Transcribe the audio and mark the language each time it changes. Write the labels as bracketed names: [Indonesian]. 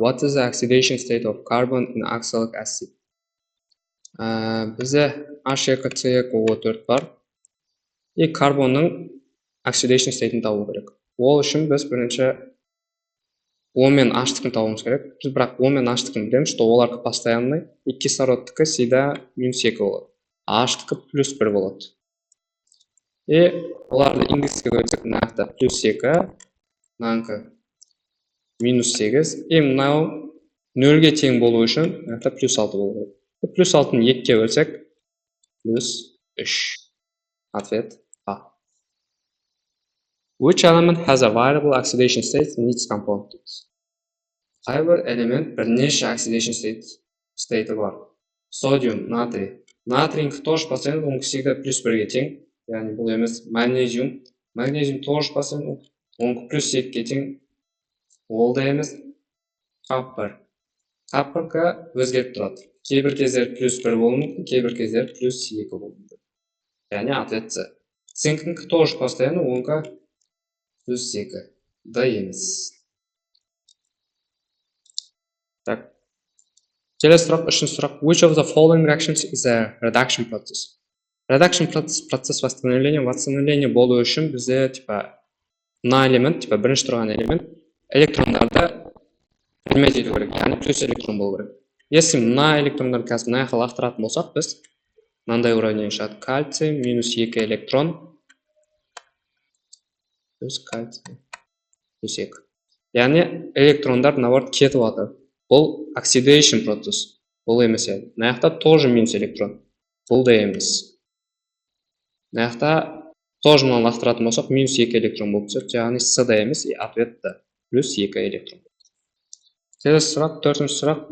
[English] What is the oxidation state of carbon in oxalic acid? [Kazakh] Бізде H2CeO4 бар. И карбонның oxidation state'ін табу керек. Ол үшін біз бірінші O мен H-тікін табуымыз керек. Біз бірақ O мен H-тікін білеміз, что олар [Russian] постоянный. [Kazakh] И кислородтікі [Russian] всегда [Kazakh] -2 болады. H-тікі +1 болады. И оларды индекске қойсақ, мына +2, мынанікі -8. И мынау 0-ге тең болу үшін мына +6 болу керек. +6-ны 2-ге бөлсек +3. [Russian] Ответ А. [English] Which element has a variable oxidation state in its components? [Kazakh] Қайбір элемент бірнеше oxidation state бар. Содиум, натрий. [Russian] Натрийнікі тоже постоянно, он всегда +1-ге тең. [Kazakh] Yani бұл емес. Магнезиум. [Russian] Магнезиум тоже постоянно, он +2-ге тең. [Kazakh] Ол да емес. Капр. Капрға өзгеріп тұрады. Кейбір кездер +1 болуы мүмкін, кейбір кездер +2 болуы мүмкін. Yani ответ С. Цинкінікі [Russian] тоже постоянно, [Kazakh] онға +2. Да емес. Так. Келесі сұрақ, үшінші сұрақ. [English] Which of the following reactions is a reduction process? [Kazakh] Reduction [Russian] процесс восстановления [Kazakh] болу үшін бізде мына элемент, бірінші тұрған элемент электрондарды принимать ету керек, яғни плюс электрон болу керек. [Russian] Если [Kazakh] мына электрондарды қазір мына жаққа лақтыратын болсақ, біз мынандай [Russian] уравнение [Kazakh] шығады. Кальций -2 электрон плюс кальций +2. Яғни электрондар [Russian] наоборот [Kazakh] кетіп жатыр. Бұл oxidation процесс. Бұл емес еді. Мына жақта тоже минус электрон. Бұл да емес. Мына жақта тоже мынаны лақтыратын болсақ, -2 электрон болып түседі. Яғни С да емес, и ответ да +2 электрон. Келесі сұрақ, төртінші сұрақ.